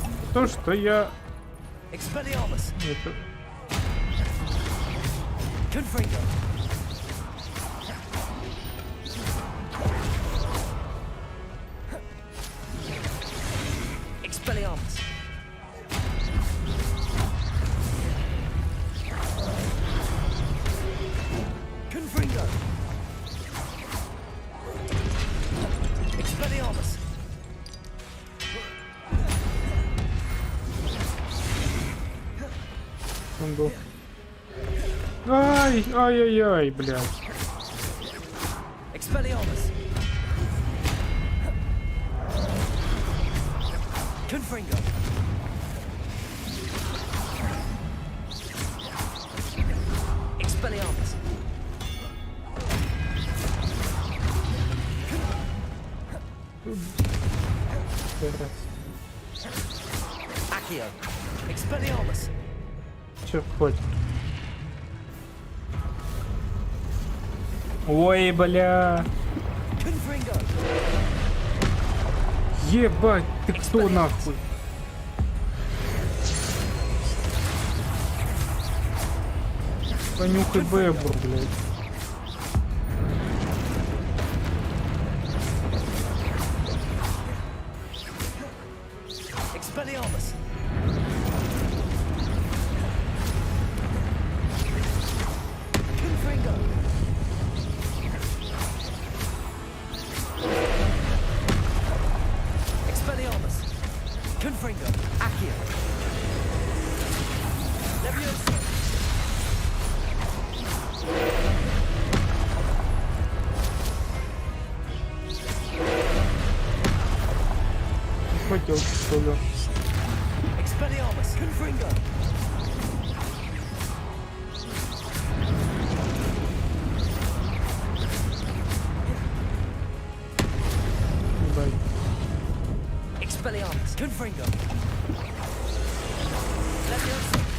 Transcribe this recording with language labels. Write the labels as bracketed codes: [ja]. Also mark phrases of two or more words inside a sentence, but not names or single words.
[ru] То, что я... Expelliarmus. Это... Confringo. Expelliarmus. Confringo. Expelliarmus. Он был... Ай, ай-яй-яй, блядь. Expelliarmus. Confringo. Expelliarmus. Accio. Expelliarmus. Чё, хоть? Ой, бля. Confringo. Ебать, ты кто нахуй? Понюхай бэбур, блядь. Expelliarmus. Confringo. Expelliarmus. Confringo. Accio. Leviosa. Хотел, что ли? Expelliarmus. Confringo. Ебать. Expelliarmus. Confringo. Leviosa.